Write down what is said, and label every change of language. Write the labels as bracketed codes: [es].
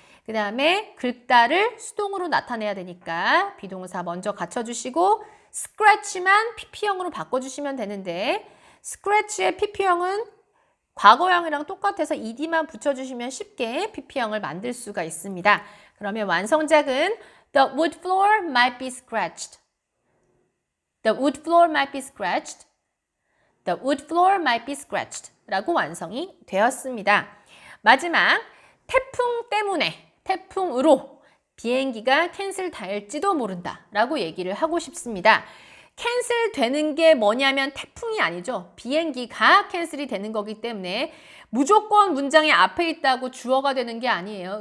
[ko] 그 다음에 긁다를 수동으로 나타내야 되니까 비동사 먼저 갖춰주시고 scratch만 PP형으로 바꿔주시면 되는데 scratch의 PP형은 과거형이랑 똑같아서 ed만 붙여주시면 쉽게 PP형을 만들 수가 있습니다. 그러면 완성작은 [en] The wood floor might be scratched. The wood floor might be scratched. The wood floor might be scratched. [ko] 라고 완성이 되었습니다. 마지막, 태풍 때문에, 태풍으로 비행기가 캔슬 될지도 모른다. 라고 얘기를 하고 싶습니다. 캔슬 되는 게 뭐냐면 태풍이 아니죠. 비행기가 캔슬이 되는 거기 때문에 무조건 문장의 앞에 있다고 주어가 되는 게 아니에요.